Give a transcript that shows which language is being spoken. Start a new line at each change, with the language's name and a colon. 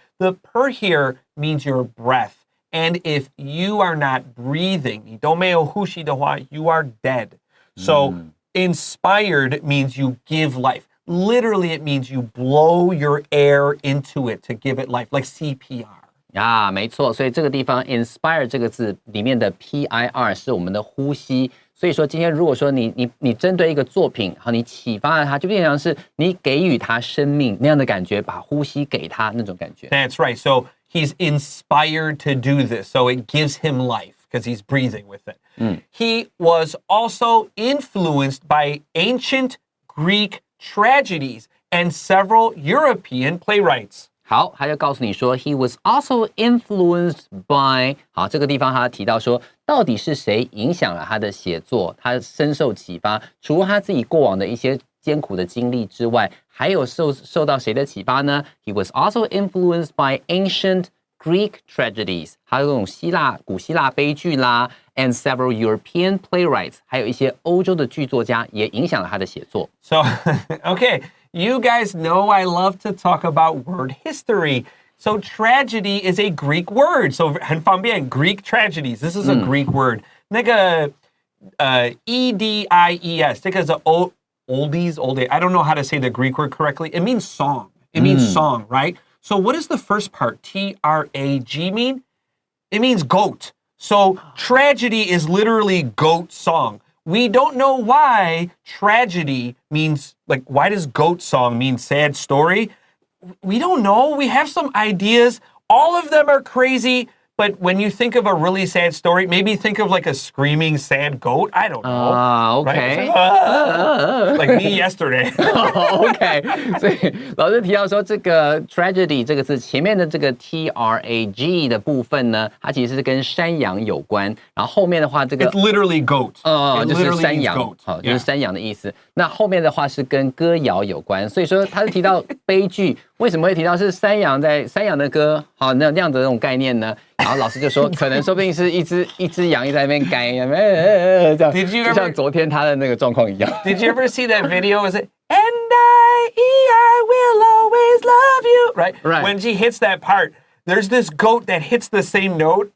English: The per here means your breath. And if you are not breathing,
Chinese: 你都没有呼吸的话,
English: you are dead. So inspired means you give life. Literally, it means you blow your air into it to give it life, like CPR.
Chinese: 啊，没错，所以这个地方 inspire 这个字里面的 PIR 是我们的呼吸。所以说，今天如果说你针对一个作品，好，你启发了它，就变成是你给予它生命那样的感觉，把呼吸给它那种感觉。
English: That's right. So he's inspired to do this. So it gives him life because he's breathing with it. He was also influenced by ancient Greek tragedies and several European playwrights.
Chinese: 好，他就告诉你说 ，
English: he was also influenced by。
Chinese: 好，这个地方他提到说，到底是谁影响了他的写作？他深受启发。除了他自己过往的一些艰苦的经历之外，还有受到谁的启发呢 ？
English: He was also influenced by ancient Greek tragedies，
Chinese: 还有这种古希腊悲剧啦 ，
English: and several European playwrights，
Chinese: 还有一些欧洲的剧作家也影响了他的写作。
English: So, okay, You guys know I love to talk about word history. So tragedy is a Greek word. So
Chinese: 很方便
English: Greek tragedies. This is a Greek word. 那个E-D-I-E-S.
Chinese: 这个是
English: oldies. I don't know how to say the Greek word correctly. It means song. It means song, right? So what does the first part, T-R-A-G, mean? It means goat. So tragedy is literally goat song. We don't know why tragedy means, like, why does goat song mean sad story? We don't know. We have some ideas. All of them are crazy. But when you think of a really sad story, maybe think of like a screaming sad goat. I don't know. OK. Right? Like me yesterday.
Chinese: OK， 所以老师提到说，这个 tragedy 这个字前面的这个 T-R-A-G 的部分呢，它其实是跟山羊有关。然后后面的话，这个
English: It's literally goat.
Chinese: 就是山羊，就是山羊的意思。那后面的话是跟歌谣有关，所以说他是提到悲剧，为什么会提到是山羊的歌？好，那样子的这种概念呢？然后老师就说，可能说不定是一只羊在那边干，这样，就像昨天他的那个状况一样。
English: Did you ever see that video? Is it and I will always love you? Right. When she hits that part, there's this goat that hits the same note.